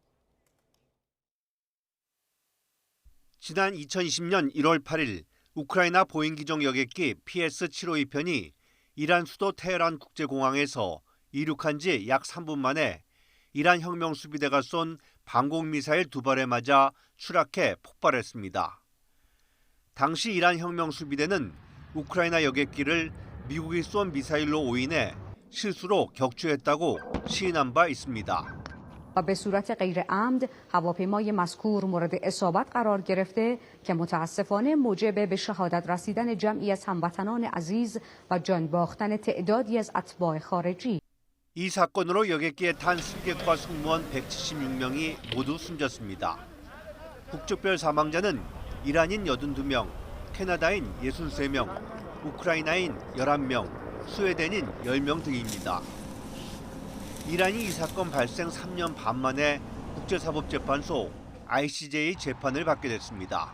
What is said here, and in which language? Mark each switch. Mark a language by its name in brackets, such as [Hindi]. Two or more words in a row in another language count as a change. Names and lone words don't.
[Korean] 지난 2020년 1월 8일 우크라이나 보잉 기종 여객기 PS-752편이 이란 수도 테헤란 국제공항에서 이륙한 지 약 3분 만에 이란 혁명수비대가 쏜 방공미사일 2발에 맞아 추락해 폭발했습니다. 당시 이란 혁명수비대는 우크라이나 여객기를 미국이 쏜 미사일로 오인해 실수로 격추했다고 시인한 바 있습니다. [Persian] و به صورت غیر عمد هواپیمای مذکور مورد اصابت قرار گرفته که متاسفانه موجب به شهادت رسیدن جمعی از هموطنان عزیز و جان باختن تعدادی از اتباع خارجی. [Korean] 이 사건으로 여객기에 탄 승객과 승무원 176명이 모두 숨졌습니다. 국적별 사망자는 이란인 82명, 캐나다인 63명, 우크라이나인 11명, 스웨덴인 10명 등입니다. 이란이 이 사건 발생 3년 반 만에 국제사법재판소 ICJ 재판을 받게 됐습니다.